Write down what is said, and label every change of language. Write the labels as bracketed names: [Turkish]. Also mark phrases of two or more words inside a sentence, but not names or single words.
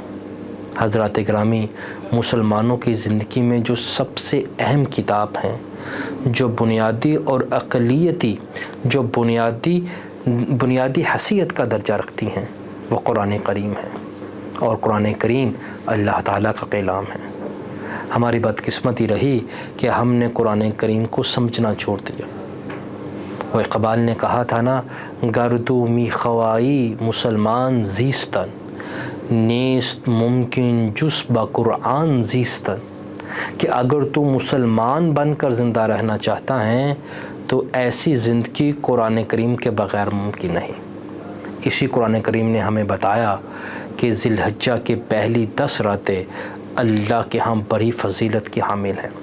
[Urdu] حضرات گرامی، مسلمانوں کی زندگی میں جو سب سے اہم کتاب ہیں، جو بنیادی اور اقلیتی، جو بنیادی حیثیت کا درجہ رکھتی ہیں، وہ قرآن کریم ہے، اور قرآن کریم اللہ تعالیٰ کا کلام ہے۔ ہماری بدقسمتی رہی کہ ہم نے قرآن کریم کو سمجھنا چھوڑ دیا۔ وہ اقبال نے کہا تھا نا، [Persian] گردو می خوائی مسلمان زیستن، نیست ممکن جز با قرآن زیستن، [Urdu] کہ اگر تو مسلمان بن کر زندہ رہنا چاہتا ہے تو ایسی زندگی قرآن کریم کے بغیر ممکن نہیں۔ اسی قرآن کریم نے ہمیں بتایا کہ ذی الحجہ کے پہلی 10 راتیں اللہ کے ہاں بڑی فضیلت کی حامل ہیں۔